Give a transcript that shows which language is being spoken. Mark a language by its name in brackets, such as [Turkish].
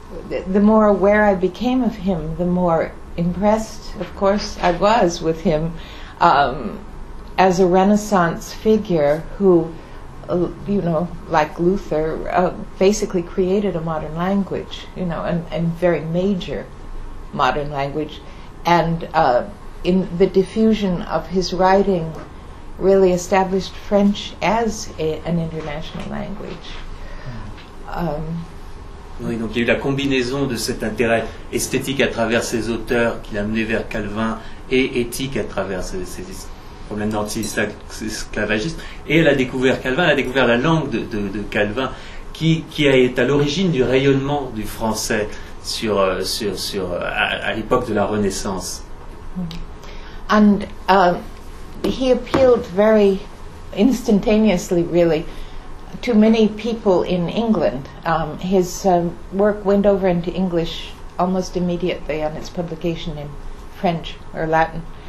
[English] The more aware I became of him, the more impressed, of course, I was with him as a Renaissance figure who, you know, like Luther, basically created a modern language, you know, and very major modern language. And in the diffusion of his writing really established French as an international language. [French] Oui, donc il y a eu la combinaison de cet intérêt esthétique à travers ses auteurs qui l'a amené vers Calvin et éthique à travers ses problèmes d'anti-esclavagisme. Et elle a découvert Calvin, elle a découvert la langue de Calvin qui est à l'origine du rayonnement du français à l'époque de la Renaissance. [English] And he appealed very instantaneously, really, to many people in England. His work went over into English almost immediately on its publication in French or Latin.